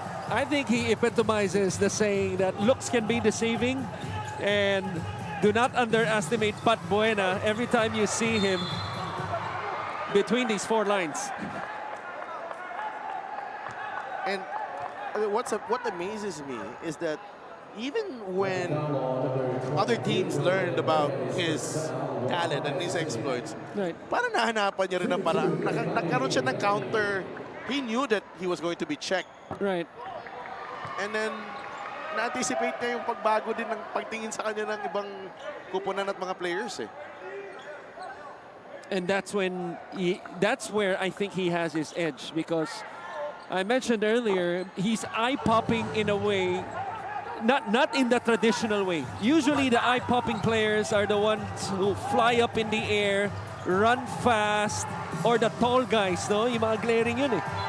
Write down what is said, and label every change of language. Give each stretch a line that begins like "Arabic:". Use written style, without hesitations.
English: I think he epitomizes the saying that looks can be deceiving, and do not underestimate Pat Buena every time you see him between these 4 lines. And what amazes me is that even when other teams learned about his talent and his exploits, Right.
Filipino: parang nahanapan niya rin ng parang nagkaroon siya ng counter
English: he knew that he was going to be checked. Right. And then,
Filipino: na-anticipate niya yung pagbago din ng pagtingin sa kanya ng ibang kupunan at mga players eh.
English: And that's where I think he has his edge, because I mentioned earlier, he's eye-popping in a way, not in the traditional way. Usually the eye-popping players are the ones who fly up in the air, run fast, or the tall guys, no?
Filipino: Yung mga glaring yun eh.